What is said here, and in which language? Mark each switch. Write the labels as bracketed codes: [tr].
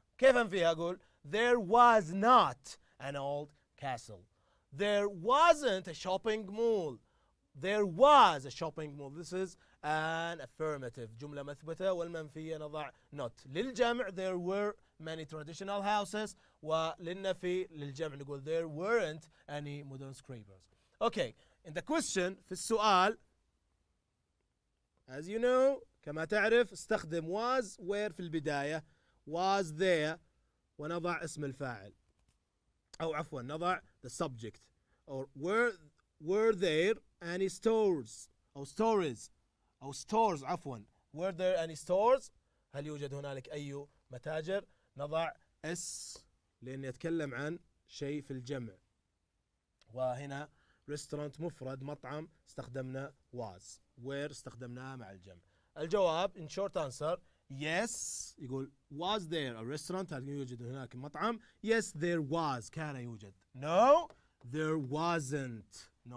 [ar] كيف أنفيها؟ أقول [en] there was not an old castle. There wasn't a shopping mall. There was a shopping mall. This is an affirmative. [ar] جملة مثبتة والمنفية نضع not. للجمع [en] there were many traditional houses. [ar] وللنفي للجمع نقول [en] there weren't any modern skyscrapers. Okay. In the question [ar] في السؤال [en] as you know [ar] كما تعرف استخدم [en] was where [ar] في البداية [en] was there [ar] ونضع اسم الفاعل أو عفوا نضع [en] the subject or were there any stores [ar] أو stories أو stores عفوا [en] were there any stores [ar] هل يوجد هنالك أي متاجر نضع اس لأن يتكلم عن شيء في الجمع وهنا restaurant مفرد مطعم استخدمنا [en] was where [ar] استخدمناها مع الجمع. الجواب [en] in short answer yes يقول was there a restaurant [ar] هل يوجد هناك مطعم [en] yes there was [ar] كان يوجد [en] no there wasn't